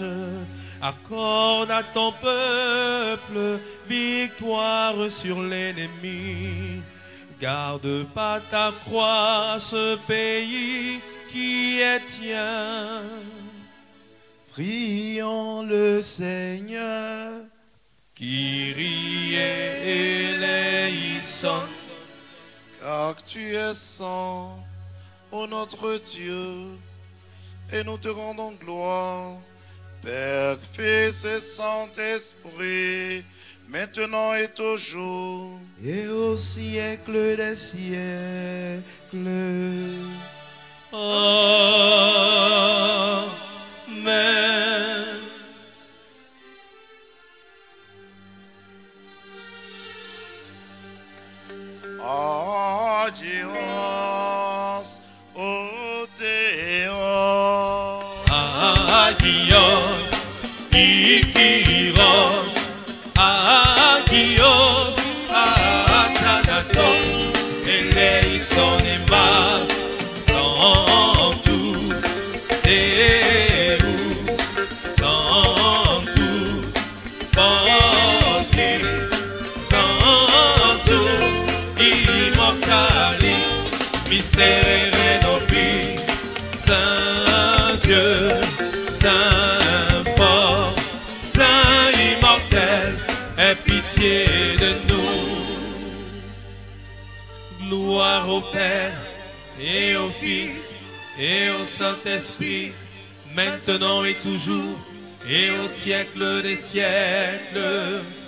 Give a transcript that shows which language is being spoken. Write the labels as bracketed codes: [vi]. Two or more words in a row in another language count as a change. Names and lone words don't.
[fr] Accorde à ton peuple victoire sur l'ennemi. Garde par ta croix ce pays qui est tien. Prions le Seigneur. [el] Κύριε ελέησον. [fr] Car tu es saint, ô notre Dieu, et nous te rendons gloire, Père, Fils et Saint-Esprit, maintenant et toujours, et au siècle des siècles. Amen. [el] Άγιος ο Θεός. Άγιος, Ισχυρός, Άγιος, Αθάνατος, ελέησον ημάς, [la] sanctus, Deus, sanctus, fortis, sanctus, immortalis, miserere nobis, [fr] Saint Dieu, Saint fort, Saint immortel, aie pitié de nous. Gloire au Père et au Fils et au Saint-Esprit, maintenant et toujours et au siècle des siècles.